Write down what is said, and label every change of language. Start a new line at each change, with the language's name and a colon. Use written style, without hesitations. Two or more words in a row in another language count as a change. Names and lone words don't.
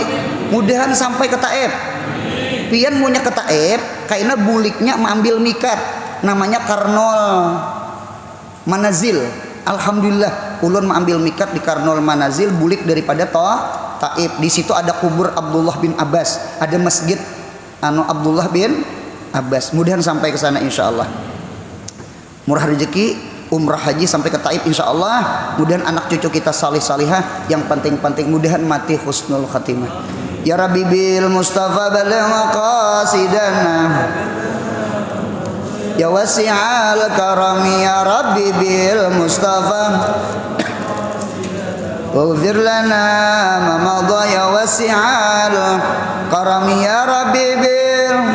Banjar: Mudahan sampai ke Taif. Pian punya ke Taif, karena buliknya mengambil mikat, namanya Karnol Manazil. Alhamdulillah ulun mengambil mikat di Karnol Manazil, bulik daripada Taif. Di situ ada kubur Abdullah bin Abbas, ada masjid Abdullah bin Abbas. Mudahan sampai ke sana insyaallah. Murah rezeki, umrah haji sampai ke Taif insyaallah. Mudahan anak cucu kita salih salihah, yang penting-penting mudahan mati
Arabic: حسن الخاتمة. يا رب بالمصطفى بلغ مقاصدنا، يا واسع الكرم يا رب بالمصطفى واغفر لنا ما مضى يا واسع الكرم يا رب بال